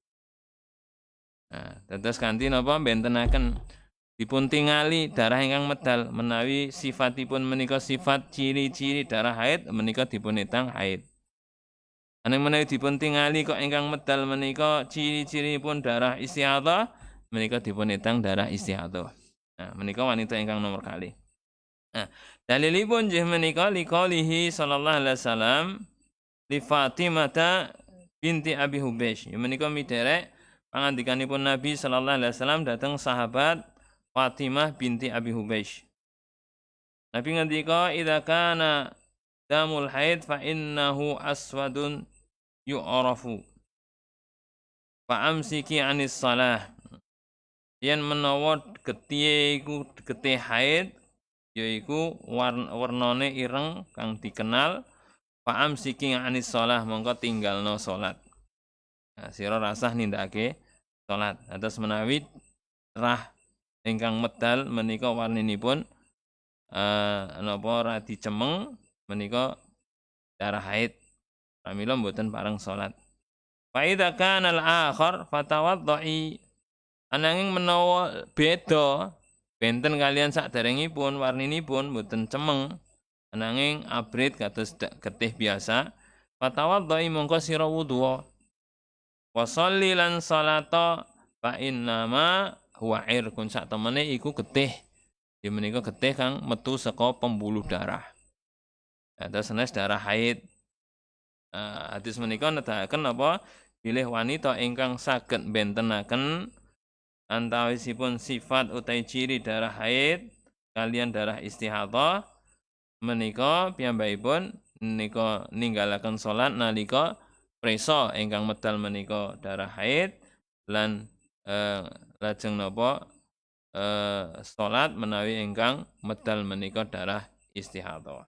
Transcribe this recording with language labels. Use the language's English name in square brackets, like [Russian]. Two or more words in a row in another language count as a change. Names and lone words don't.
[Javanese] Nah, dados kanthi napa bentenaken dipun tingali darah ingkang medal menawi sifatipun menika sifat ciri-ciri darah haid menika dipunetang haid. Ana menawi dipun tingali kok ingkang medal menika ciri-ciripun darah istihadhah menika dipunetang darah istihadhah. Nah, menika wanita ingkang nomor kalih. Nah, dalilipun nggih menika [Arabic] لقوله صلى الله عليه وسلم لفاطمة بنت أبي حبيش. [Javanese] Menika miderek pangandikanipun Nabi [Arabic] صلى الله عليه وسلم [Javanese] dhateng sahabat Fatimah binti Abi Hubaysh. Nabi ngendika [Arabic] إذا كان دم الحيض فإنه أسود يعرف فأمسكي عن الصلاة. [Javanese] Yen menawa getih iku getih haid yaiku warnane ireng kang dikenal [Arabic] فأمسكي عن الصلاة [Javanese] mongko tinggalno salat. Nah, sira rasah nindakake salat. Atus menawi rah ingkang medal menika warninipun napa radi cemeng menika darah haid. Pramila mboten pareng salat. [Arabic] فإذا كان الآخر فتوضئي. [Javanese] Ananging menawa beda benten kalian saderengipun warninipun mboten cemeng ananging abrit kados getih biasa, fatawaddai mongko sira wudu. [Arabic] وصلي [Javanese] lan salata [Arabic] فإنما هو عرق [Javanese] sak temene iku getih. Ya menika getih kang metu saka pembuluh darah. Terus sanes darah haid. Hadis menika nedahaken apa bilih wanita ingkang saged bentenaken antawisipun sifat utai ciri darah haid kalian darah istihadhah menika piyambakipun menika ninggalaken salat nalika presa ingkang medal menika darah haid lan lajeng napa salat menawi ingkang medal menika darah istihadhah.